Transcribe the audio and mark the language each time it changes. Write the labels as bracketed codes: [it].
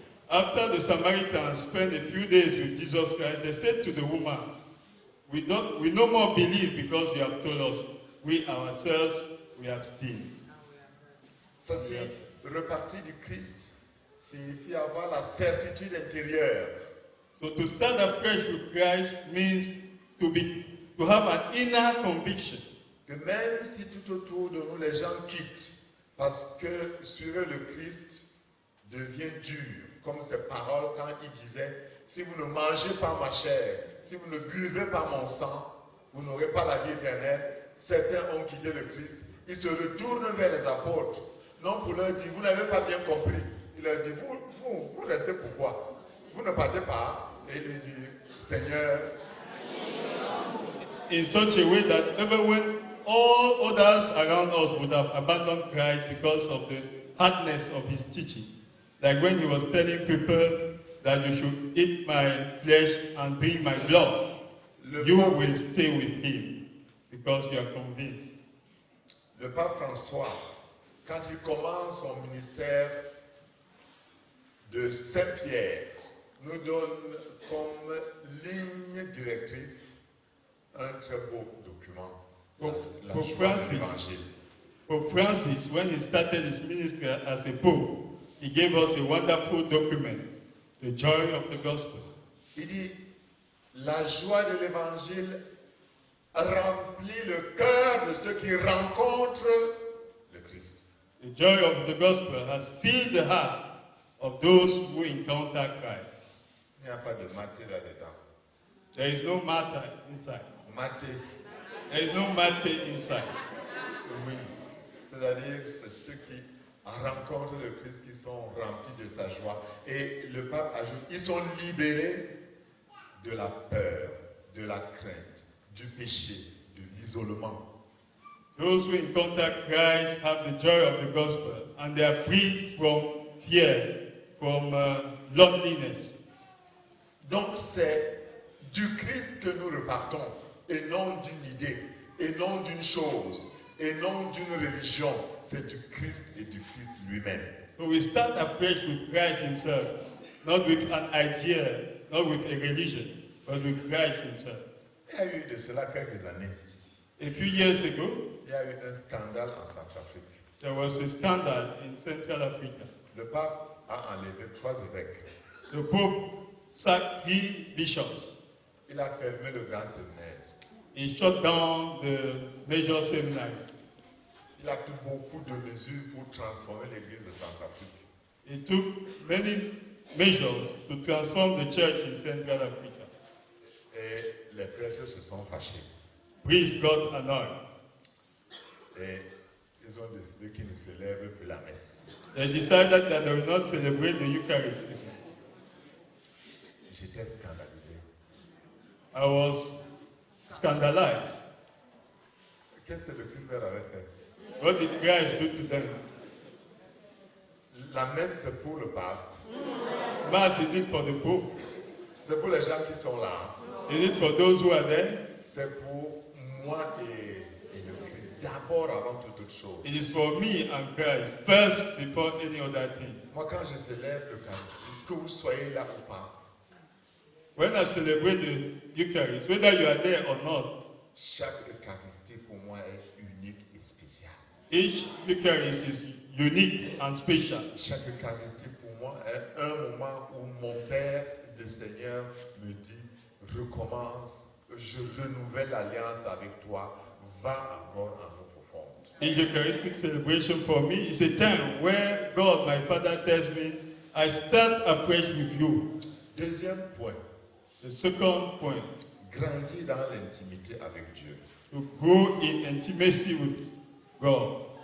[en] After the Samaritans spent a few days with Jesus Christ, they said to the woman, we no more believe because you have told us. We ourselves, we have seen. [fr] Ça signifie repartir du Christ, signifie avoir la certitude intérieure. [en] So to start afresh with Christ means to have an inner conviction. [fr] Que même si tout autour de nous les gens quittent, parce que sur eux le Christ devient dur, comme ces paroles quand il disait, si vous ne mangez pas ma chair, si vous ne buvez pas mon sang, vous n'aurez pas la vie éternelle. Certains ont quitté le Christ, ils se retournent vers les apôtres, non pour leur dire, vous n'avez pas bien compris. Il leur dit, vous restez pourquoi? Vous ne partez pas. Et il lui dit, Seigneur, [en] in such a way that even when all others around us would have abandoned Christ because of the hardness of his teaching, like when he was telling people that you should eat my flesh and drink my blood, you will stay with him because you are convinced. [fr] Le pape François, quand il commence son ministère de Saint-Pierre, nous donne comme ligne directrice un très beau document, la joie de l'Évangile. [en] Pope Francis, when he started his ministry as a pope, he gave us a wonderful document, the joy of the gospel. [fr] Il dit, la joie de l'Évangile remplit le cœur de ceux qui rencontrent le Christ. [en] The joy of the gospel has filled the heart of those who encounter Christ. [fr] Il n'y a pas de maté là-dedans. [en] There is no matter inside. [fr] Maté, [en] There is no matter inside. [fr] oui. C'est-à-dire que c'est ceux qui rencontrent le Christ qui sont remplis de sa joie. Et le pape ajoute, ils sont libérés de la peur, de la crainte, du péché, de l'isolement. [en] Those who encounter Christ have the joy of the gospel and they are free from fear, from loneliness. [fr] Donc c'est du Christ que nous repartons, et non d'une idée, et non d'une chose, et non d'une religion. C'est du Christ et du Christ lui-même. [en] So we start afresh with Christ himself, not with an idea, not with a religion, but with Christ himself. [fr] Il y a eu de cela quelques années. [en] A few years ago, [fr] Il y a eu un scandale en Centrafrique. [en] there was a scandal in Central Africa. [fr] Le pape a enlevé 3 évêques. [en] The Pope sacked 3 bishops. [fr] Il a fermé le grand séminaire. [en] He shut down the major seminary. [fr] Il a pris beaucoup de mesures pour transformer l'église de Centrafrique. [en] He took many measures to transform the church in Central Africa. [fr] Et les prêtres se sont fâchés. [en] Priests got annoyed. [fr] Et ils ont décidé qu'ils ne célèbrent plus la messe. [en] They decided that they will not celebrate the Eucharist. [fr] J'étais scandalisé. [en] I was scandalized. [fr] Qu'est-ce que le Christ leur avait fait? [en] What did Christ do to them? [fr] La messe, c'est pour le pape. [en] Mass, is it for the Pope? [fr] C'est pour les gens qui sont là. [en] Is it for those who are there? [fr] C'est pour moi et le Christ. D'abord, avant toute autre chose. [en] It is for me and Christ, first before any other thing. [fr] Moi, quand je célèbre l'Eucharistie, que vous soyez là ou pas, [en] When I celebrate the Eucharist, whether you are there or not, [fr] chaque Eucharistie pour moi est unique et spéciale. [en] each Eucharist is unique and special. [fr] Chaque Eucharistie pour moi est un moment où mon Père, le Seigneur, me dit, recommence, je renouvelle l'alliance avec toi, va encore en eau profonde. [en] Each Eucharistic celebration for me is a time where God, my Father, tells me, I start afresh with you. [fr] Deuxième point, [en] The second point, [fr] grandir dans l'intimité avec Dieu. [en] to grow in intimacy with God.